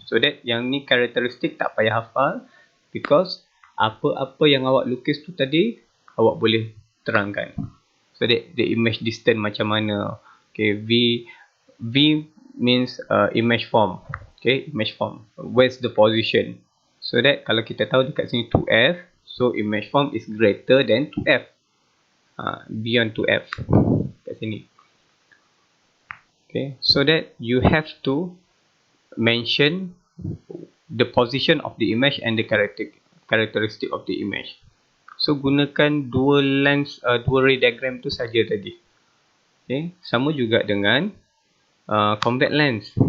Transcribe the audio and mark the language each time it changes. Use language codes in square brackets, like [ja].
[ms] So that yang ni karakteristik tak payah hafal, because apa-apa yang awak lukis tu tadi awak boleh terangkan. [en] So that the image distance [ms] macam mana. [en] Okay, V means image form. Okay, image form. Where's the position? So that [ms] kalau kita tahu dekat sini [en] 2f, so image form is greater than 2f. Beyond 2f [ms] kat sini. [en] Okay, so that you have to mention the position of the image and the characteristic of the image. [ms] So gunakan dua ray diagram tu saja tadi. Okay, sama juga dengan convex lens.